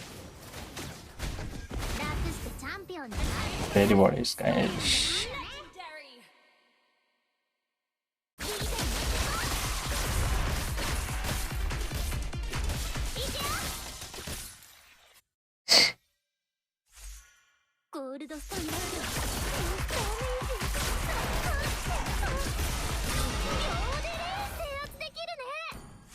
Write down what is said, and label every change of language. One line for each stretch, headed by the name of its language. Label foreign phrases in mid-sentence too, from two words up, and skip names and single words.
Japanese: ラクスチャンピオンじゃない
Nepali: फेरि बढी स्काई
English: Legendary.
Japanese: ゴールドスタンダードダメージ秒で制圧できるね